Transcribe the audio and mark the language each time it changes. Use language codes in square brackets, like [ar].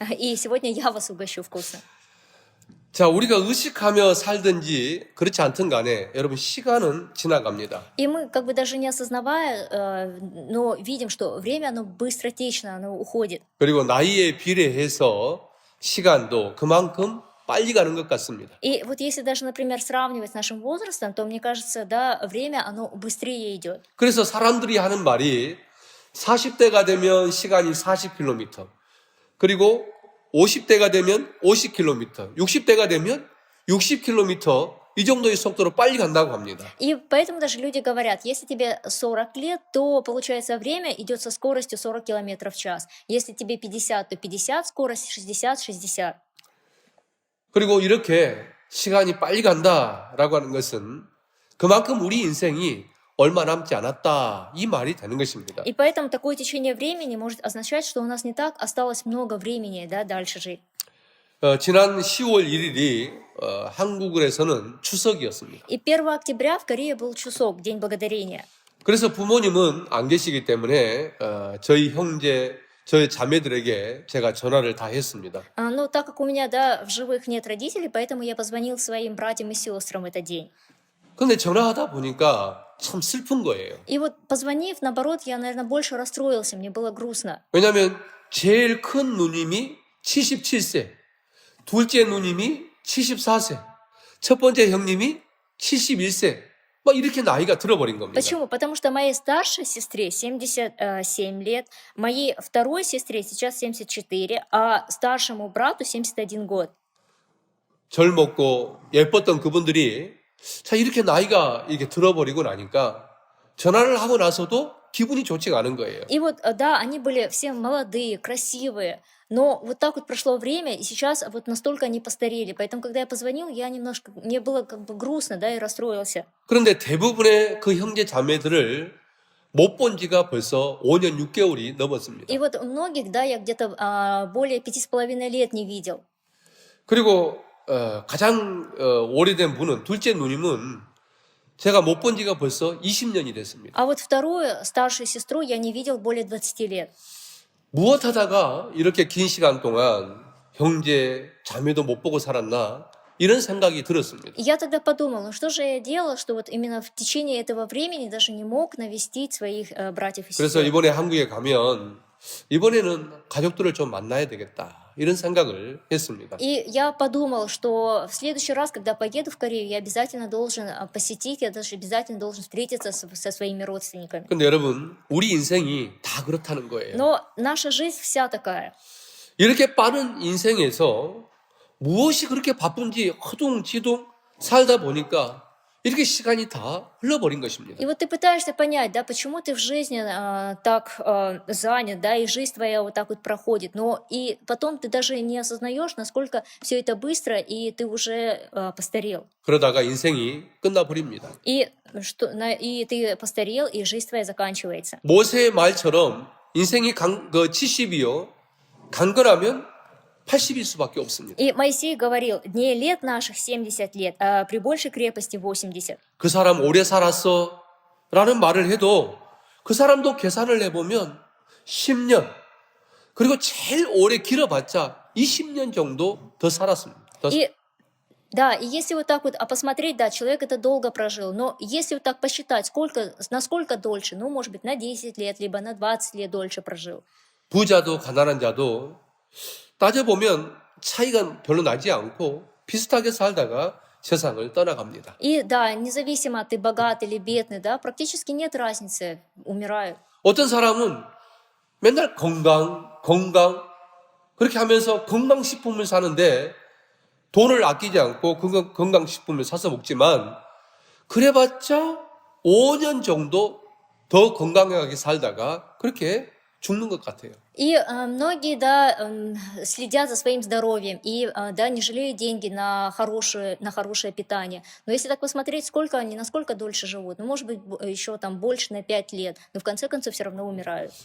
[ru] И сегодня я вас угощу вкусно. [ko] 자, 우리가 의식하며 살든지 그렇지 않든 간에 여러분 시간은 지나갑니다. [ru] И мы как бы даже не осознавая, но видим, что время, оно быстротечно, оно уходит. [ko] 그리고 나이에 비례해서 시간도 그만큼 빨리 가는 것 같습니다. [ru] И вот если даже, например, сравнивать с нашим возрастом, то мне кажется, да, время, оно быстрее идет. [ko] 그래서 사람들이 하는 말이 40대가 되면 시간이 40km, 그리고 50대가 되면 50km, 60대가 되면 60km 이 정도의 속도로 빨리 간다고 합니다. [ru] И поэтому даже люди говорят, если тебе 40 лет, то, получается, время идет со скоростью 40 км в час. Если тебе 50, то 50, скорость 60, 60. [ko] 그리고 이렇게 시간이 빨리 간다라고 하는 것은 그만큼 우리 인생이 얼마 남지 않았다 이 말이 되는 것입니다. [ru] И поэтому такое течение времени может означать, что у нас не так осталось много времени, да, дальше жить. [ko] 지난 10월 1일이 한국에서는 추석이었습니다. [ru] И 1 октября в Корее был Чусок, День Благодарения. [ko] 그래서 부모님은 안 계시기 때문에 저희 형제, 저희 자매들에게 제가 전화를 다 했습니다. [ru] Но так как у меня, да, в живых нет родителей, поэтому я позвонил своим братьям и сестрам в этот день. [ko] 근데 전화하다 보니까 참 슬픈 거예요. [ru] И вот позвонив, наоборот, я, наверное, больше расстроился, мне было грустно. [ko] 왜냐하면 제일 큰 누님이 77세, 둘째 누님이 74세, 첫 번째 형님이 71세, 막 이렇게 나이가 들어버린 겁니다. [ru] Почему? Потому что моей старшей сестре 77 лет, моей второй сестре сейчас 74, а старшему брату 71 год. [ko] 젊었고 예뻤던 그분들이 자 이렇게 나이가 이렇게 들어버리고 나니까 전화를 하고 나서도 기분이 좋지가 않은 거예요. [ru] И вот, да, они были все молодые, красивые, но вот так вот прошло время, и сейчас вот настолько они постарели. Поэтому, когда я позвонил, я немножко, мне было как бы грустно, да, и расстроился. [ko] 그런데 대부분의 그 형제 자매들을 못 본 지가 벌써 5년 6개월이 넘었습니다. [ru] И вот многих, да, я где-то более 5,5 лет не видел. [ko] 그리고 가장 오래된 분은 둘째 누님은 제가 못 본 지가 벌써 20년이 됐습니다. [ru] А вот вторую, старшую сестру, я не видел более 20 лет. [ko] 무엇 하다가 이렇게 긴 시간 동안 형제, 자매도 못 보고 살았나 이런 생각이 들었습니다. [ru] И я тогда подумал, ну что же я делал, что вот именно в течение этого времени даже не мог навестить своих братьев и [ko] 그래서 [ru] сестер. [ko] 이번에 한국에 가면 이번에는 가족들을 좀 만나야 되겠다 이런 생각을 했습니다. [ru] И я подумал, что в следующий раз, когда поеду в Корею, я обязательно должен посетить, я даже обязательно должен встретиться со своими родственниками. [ko] 근데 여러분, 우리 인생이 다 그렇다는 거예요. [ru] Но наша жизнь вся такая. [ko] 이렇게 빠른 인생에서 무엇이 그렇게 바쁜지 허둥지둥 살다 보니까 이렇게 시간이 다 흘러버린 것입니다. [ru] И вот ты пытаешься понять, да, почему ты в жизни так занят, да, и жизнь твоя вот так вот проходит, но и потом ты даже не осознаешь, насколько все это быстро, и ты уже постарел. [ko] 그러다가 인생이 끝나버립니다. [ru] И ты постарел, и жизнь твоя заканчивается. [ko] 모세의 말처럼 인생이 70이요. 강건하면 80일 수밖에 없습니다. [ru] И Моисей говорил, дней лет наших 70 лет, а при большей крепости 80. [ko] 그 사람 오래 살았어 라는 말을 해도 그 사람도 계산을 해보면 10년 그리고 제일 오래 길어봤자 20년 정도 더 살았습니다. [ru] Да, и если вот так вот посмотреть, да, человек это долго прожил, но если вот так посчитать, насколько дольше, ну, может быть, на 10 лет, либо на 20 лет дольше прожил. [ko] 부자도 가난한 자도 따져보면 차이가 별로 나지 않고 비슷하게 살다가 세상을 떠나갑니다. [ru] И да, независимо, ты богат или бедный, да, практически нет разницы, умирают. [ko] 어떤 사람은 맨날 건강 그렇게 하면서 건강식품을 사는데 돈을 아끼지 않고 건강식품을 사서 먹지만 그래봤자 5년 정도 더 건강하게 살다가 그렇게 죽는 것 같아요. [ru] И многие, да, следят за своим здоровьем и, да, не жалеют деньги на хорошее питание. Но если так посмотреть, сколько они, насколько дольше живут, ну, может быть, еще там больше на 5 лет, но в конце концов все равно умирают.